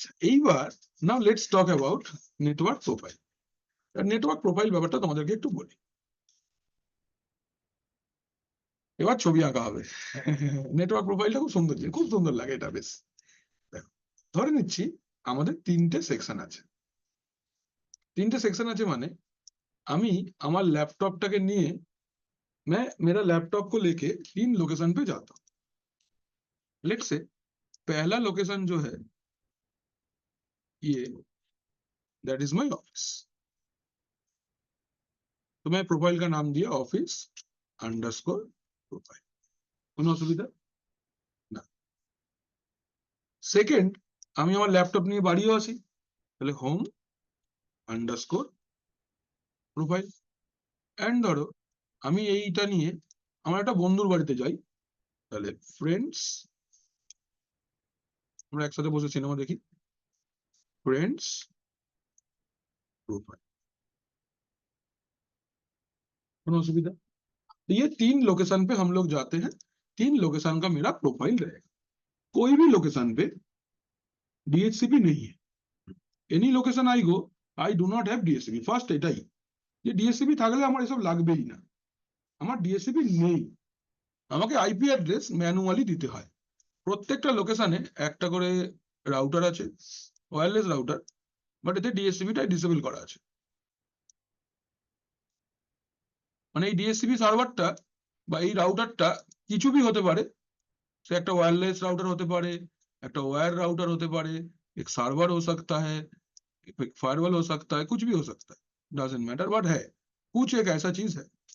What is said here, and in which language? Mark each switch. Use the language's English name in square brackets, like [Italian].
[Bangla] এইবার [English] Now let's talk about network profile. [Bangla] Network profile ব্যাপারটা তোমাদেরকে একটু বলি। এবার ছবি আঁকা হবে। নেটওয়ার্ক প্রোফাইলটা খুব সুন্দর জিনিস, খুব সুন্দর লাগে এটা বেশ। দেখো, ধরে নিচ্ছি আমাদের তিনটে সেকশন আছে। তিনটে সেকশন আছে মানে আমি আমার लैपटॉपটাকে নিয়ে [Hindi] मैं मेरा लैपटॉप को लेके 3 लोकेशन पे जाता हूँ। लेट्स से पहला लोकेशन जो है ये [English] That is my office. [Hindi] तो मैं प्रोफाइल का नाम दिया ऑफिस अंडरस्कोर प्रोफाइल। [Bangla] কোনো অসুবিধা না। সেকেন্ড, আমি আমার ল্যাপটপ নিয়ে বাড়িও আসি, তাহলে হোম আন্ডারস্কোর প্রোফাইল। এন্ড ধরো আমি এইটা নিয়ে আমার একটা বন্ধুর বাড়িতে যাই, তাহলে ফ্রেন্ডস, আমরা একসাথে বসে সিনেমা দেখি, फ्रेंड्स प्रोफाइल। কোনো অসুবিধা? [Hindi] तो ये 3 लोकेशन पे हम लोग जाते हैं, 3 लोकेशन का मेरा प्रोफाइल रहेगा। कोई भी लोकेशन पे डीएचसीपी नहीं है। [English] Any location I go I do not have DHCP. [Bangla] First এটাই যে ডিএসসিপি থাকলে আমার এসব লাগবেই না, আমার ডিএসসিপি নেই। আমাকে আইপি অ্যাড্রেস ম্যানুয়ালি দিতে হয়। প্রত্যেকটা লোকেশনে একটা করে রাউটার আছে, ওয়্যারলেস রাউটার, বাট এতে ডিএসসিপিটা ডিসেবল করা আছে। মানে এই ডিএসসিপি সার্ভারটা বা এই রাউটারটা কিছু भी হতে পারে, সে একটা ওয়্যারলেস রাউটার হতে পারে, একটা ওয়্যার [Hindi] राउटर होते पारे, एक सर्वर हो सकता है, एक फायरवॉल हो सकता है, कुछ भी हो सकता है, [English] doesn't matter, but [Hindi] है कुछ एक ऐसा चीज है।